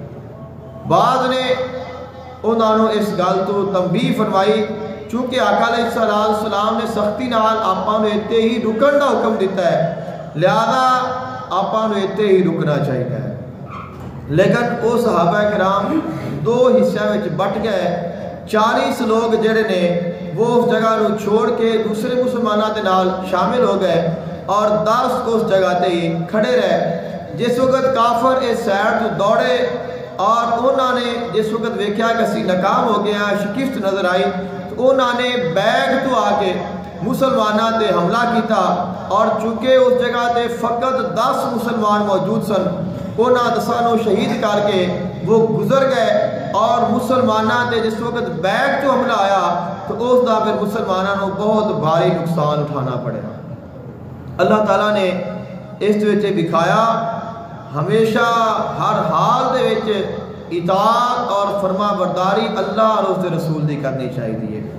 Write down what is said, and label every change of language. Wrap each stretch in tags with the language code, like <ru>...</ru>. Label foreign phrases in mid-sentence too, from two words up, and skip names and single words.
<pa>بعض نے انہاں نوں اس گل تو تنبیہ فرمائی، چونکہ آقا</pa> <ar>علیہ السلام</ar> <pa>نے سختی نال آپاں نوں اتنے ہی رکن دا حکم دیتا ہے، لہذا آپاں نوں اتنے ہی رکنا چاہیے۔</pa> <ur>لیکن وہ صحابہ کرام دو حصوں میں بٹ گئے،</ur> <pa>40 لوگ جڑے نے وہ اس جگہ نوں چھوڑ کے دوسرے مسلمانوں دے نال شامل ہو گئے اور 10 اس جگہ تے ہی کھڑے رہے۔ جس وقت کافر اس سائڈ تو دوڑے اور انہوں نے جس وقت ویکھیا کہ اسی ناکام ہو گیا، شکست نظر آئی، تو انہوں نے بیگ تو آ کے مسلمانوں تے حملہ کیتا اور چونکہ اس جگہ تے فقط 10 مسلمان موجود سن، انہاں 10 نو شہید کر کے وہ گزر گئے، اور مسلمانوں تے جس وقت بیک تو حملہ آیا تو اس دا پھر مسلمانوں نو بہت بھاری نقصان اٹھانا پڑا۔ اللہ تعالیٰ نے اس وچ دکھایا ہمیشہ ہر حال دے وچ اطاعت اور فرما برداری اللہ اور اس دے رسول دی کرنی چاہیے۔</pa>